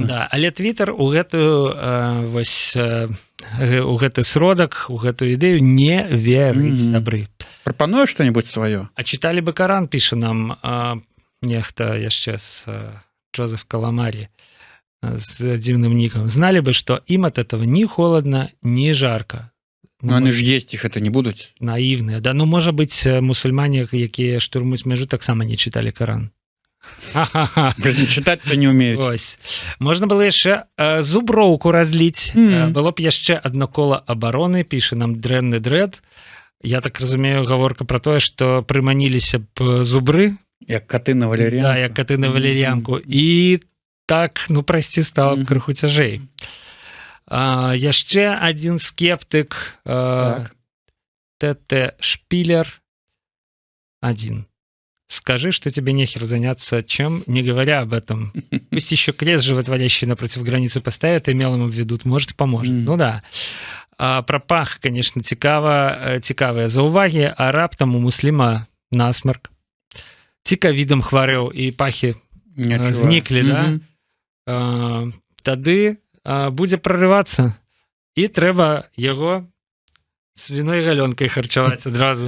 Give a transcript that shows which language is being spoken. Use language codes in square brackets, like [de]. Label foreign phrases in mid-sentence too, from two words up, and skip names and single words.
[be] Да, але Твіттер у гэтую, вось, у гэты сродак, у гэтую ідэю не верыць, сябры. Прапануе што-небудзь сваё? А чыталі бы Каран, піша нам нехта яшчэ з Джозеф Каламарі, з дзіўным нікам. [ru] Знали бы, [be] што ім [ru] от этого ни холодно, ни жарко. Ну, они ж есть их это не будуць. Наивныя. [be] Да, ну, можа быць, мусульмане, якія штурмуюць мяжу, таксама не чыталі Каран. Не чытаць-то не умеюць. Ось. Можна было яшчэ зуброўку разліць. Было б яшчэ адно кола абароны, піша нам дрэнны дрэд. Я так разумею, гаворка про тое, што прыманіліся б зубры. Як каты на валер'янку. Да, як каты на валер'янку. І так, ну, прайсці стала б крыху цяжэй. Яшчэ адзін скептык, ТТ Шпилер 1. [ru] Скажи, что тебе нехер заняться чем, не говоря об этом. Пусть еще крест животворящий напротив границы поставят и мелом обведут, может, поможет. Ну да. [be] Про пах, конечно, цікавыя заўвагі, а раптам у мусліма насмарк. Ці ковідам хварэў і пахі зніклі, да? Тады будзе прорывацца і трэба яго свиной галёнкай харчаваць адразу.